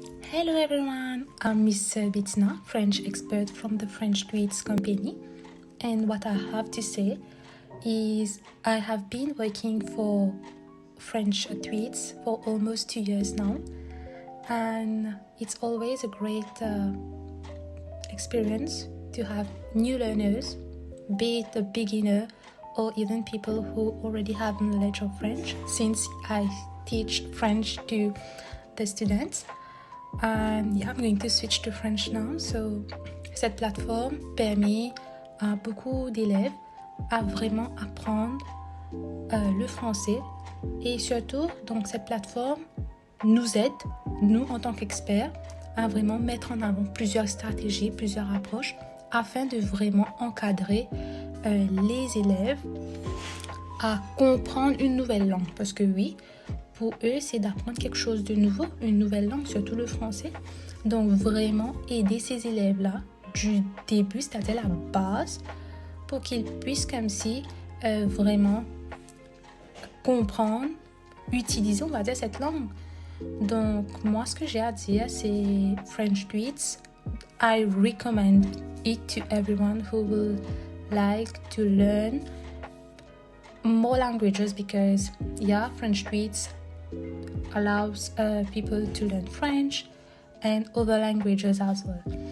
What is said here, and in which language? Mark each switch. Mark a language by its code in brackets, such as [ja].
[en] Hello everyone, I'm Miss Bettina, French expert from the French Tweets company, and what I have to say is I have been working for French tweets for almost 2 years now, and it's always a great experience to have new learners, be it a beginner or even people who already have knowledge of French, since I teach French to the students. And yeah, I'm going to switch to French now. [fr] So, cette plateforme permet à beaucoup d'élèves à vraiment apprendre le français, et surtout, donc cette plateforme nous aide, nous en tant qu'experts, à vraiment mettre en avant plusieurs stratégies, plusieurs approches afin de vraiment encadrer les élèves à comprendre une nouvelle langue. Parce que oui, pour eux, c'est d'apprendre quelque chose de nouveau, une nouvelle langue, surtout le français. Donc, vraiment aider ces élèves-là du début, c'est-à-dire la base, pour qu'ils puissent comme si vraiment comprendre, utiliser, on va dire, cette langue. Donc, moi, ce que j'ai à dire, c'est French Tweets. [en] I recommend it to everyone who will like to learn more languages, because yeah, French Tweets allows people to learn French and other languages as well.